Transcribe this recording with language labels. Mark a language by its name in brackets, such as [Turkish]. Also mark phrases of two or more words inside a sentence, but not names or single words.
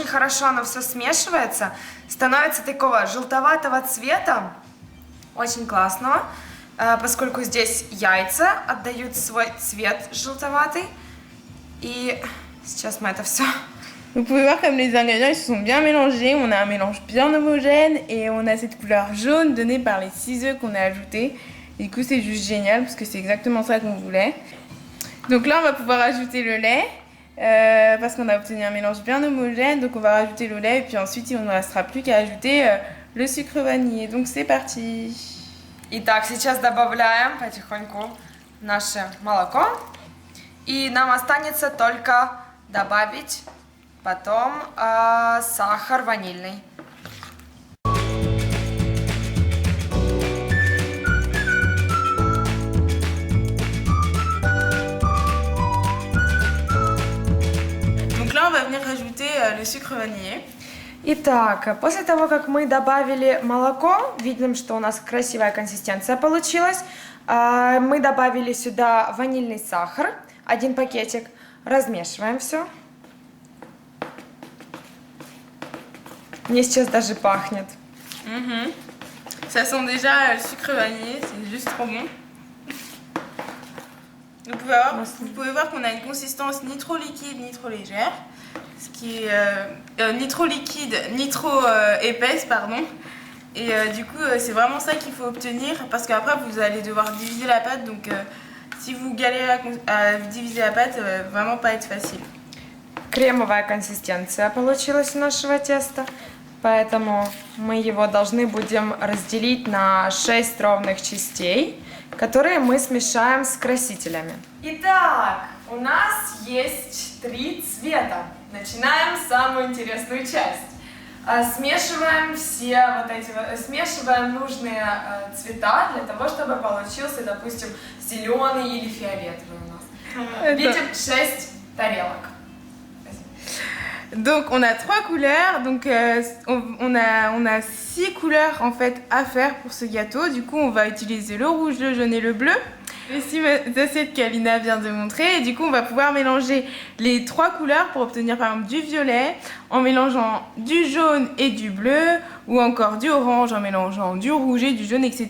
[Russian] хорошо оно все смешивается, становится такого желтоватого цвета, очень классного, поскольку здесь яйца отдают свой цвет желтоватый. И сейчас мы это все... [French] Vous pouvez voir comme les ingrédients ils se sont bien mélangés, on a un mélange bien homogène et on a cette couleur jaune donnée par les 6 œufs qu'on a ajoutés. Du coup c'est juste génial parce que c'est exactement ça qu'on voulait. Donc là on va pouvoir ajouter le lait. Parce qu'on a obtenu un mélange bien homogène, donc on va rajouter le lait et puis ensuite il ne restera plus qu'à ajouter le sucre vanillé. Donc c'est parti. [Russian] Итак, сейчас добавляем потихоньку наше молоко. И нам останется только добавить потом сахар ванильный. [French] On va venir rajouter le sucre vanillé. [Russian] Итак, после того, как мы добавили молоко, видим, что у нас красивая консистенция получилась. Мы добавили сюда ванильный сахар, 1 пакетик. Размешиваем все. Мне сейчас даже пахнет. [French] Ça sent déjà le sucre vanillé, c'est juste trop bon. Vous pouvez voir qu'on a une consistance ni trop liquide ni trop légère, ce qui est ni trop liquide ni trop épaisse, pardon. Et du coup, c'est vraiment ça qu'il faut obtenir parce qu'après vous allez devoir diviser la pâte. Donc, si vous galérez à diviser la pâte, ça va vraiment pas être facile. [Russian] Кремовая консистенция получилась у нашего теста, поэтому мы его должны будем разделить на 6 ровных частей, которые мы смешаем с красителями. Итак, у нас есть 3 цвета. Начинаем самую интересную часть. Смешиваем смешиваем нужные цвета для того, чтобы получился, допустим, зеленый или фиолетовый у нас. Видим 6 тарелок. [French] Donc on a 3 couleurs, donc on a 6 couleurs en fait à faire pour ce gâteau. Du coup on va utiliser le rouge, le jaune et le bleu. Les 6 assiettes qu'Alina vient de montrer. Et du coup on va pouvoir mélanger les 3 couleurs pour obtenir par exemple du violet en mélangeant du jaune et du bleu, ou encore du orange en mélangeant du rouge et du jaune, etc.